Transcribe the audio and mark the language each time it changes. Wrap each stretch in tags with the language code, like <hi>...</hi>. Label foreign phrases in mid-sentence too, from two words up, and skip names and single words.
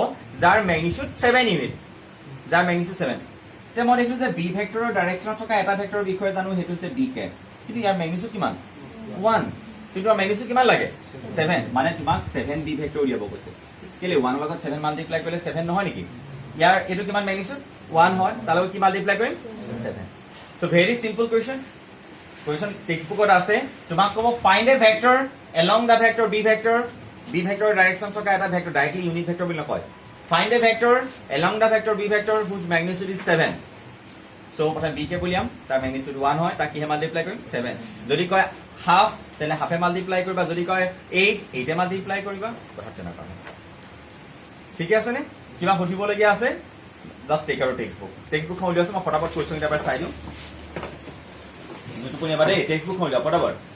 <as>যাৰ মেগনিটিউড 7 ইউনিট যাৰ মেগনিটিউড 7 এতিয়া মই দেখিলো যে বি ভেক্টৰৰ ডাইৰেকশ্যনত থকা এটা ভেক্টৰৰ বিষয়ে জানো সেইটো হৈছে</as> <en>b cap</en> <as>কিন্তু ইয়াৰ মেগনিটিউড কিমান 1 কিন্তু মেগনিটিউড কিমান লাগে 7 মানে তোমাক</as> <en>7 b vector</en> <as>উলিয়াব কৈছে কেলে 1 ৰ লগত 7 মাল্টিপ্লাই কৰিলে 7 নহয় নেকি ইয়াৰ এইটো কিমান মেগনিটিউড 1 হয় তাৰ লগত কি মাল্টিপ্লাই কৰিম 7</as> <en>so very simple question</en> <as>টেক্সটবুকত আছে তোমাক ক'ব</as> <en>find a vector along the vector b vector</en> <as>ডাইৰেকশ্যন থকা এটা ভেক্টৰ</as> <en>directly unit vector</en> <as>বুলি নকয়</as> <en>find a vector along the vector b vector whose magnitude is 7 so</en> <as>প্ৰথমে b কে উলিয়াম তাৰ মেগনিটিউড 1 হয় তাক কি মাল্টিপ্লাই কৰিম 7 যদি কয় হাফ তেনে হাফে মাল্টিপ্লাই কৰিবা যদি কয় 8 এ মাল্টিপ্লাই কৰিবা কথা তেনেকুৱা ঠিক আছে নে কিবা সুধিবলগীয়া আছে</as> <en>just take out textbook</en> <as>খুলি আছো মই ফটাফট কোৱেশ্চন এটা এবাৰ চাই দিওঁ যেটো কোনে বাৰে টেক্সটবুক খুলি ফটাফট</as>